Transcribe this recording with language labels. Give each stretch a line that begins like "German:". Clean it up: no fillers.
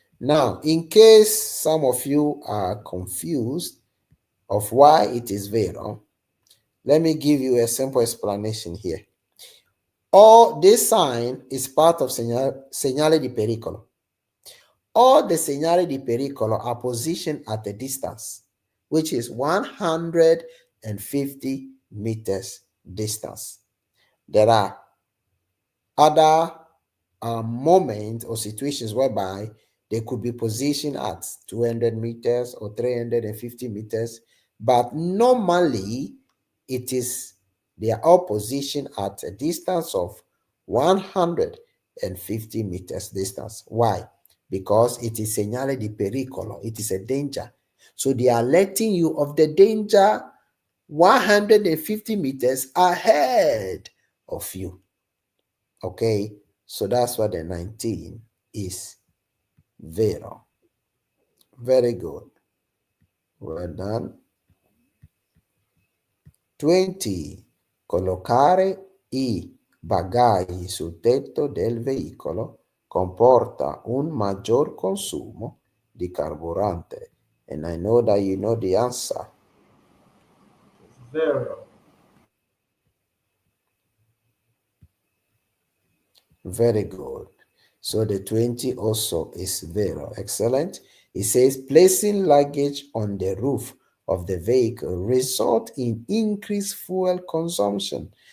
English: Now, in case some of you are confused of why it is vero, let me give you a simple explanation here. All this sign is part of segnale di pericolo. All the segnali di pericolo are positioned at a distance, which is 150 meters distance. There are other moments or situations whereby they could be positioned at 200 meters or 350 meters, but normally they are all positioned at a distance of 150 meters distance. Why? Because it is segnale di pericolo. It is a danger. So they are letting you of the danger 150 meters ahead of you. Okay, so that's what the 19 is. Vero. Very good. Well done. 20.
Italian: Collocare i bagagli sul tetto del veicolo comporta un maggior consumo di carburante.
English: And I know that you know the answer.
Italian: Vero.
English: Very good. So the 20 also is vero. Excellent. It says placing luggage on the roof of the vehicle result in increased fuel consumption.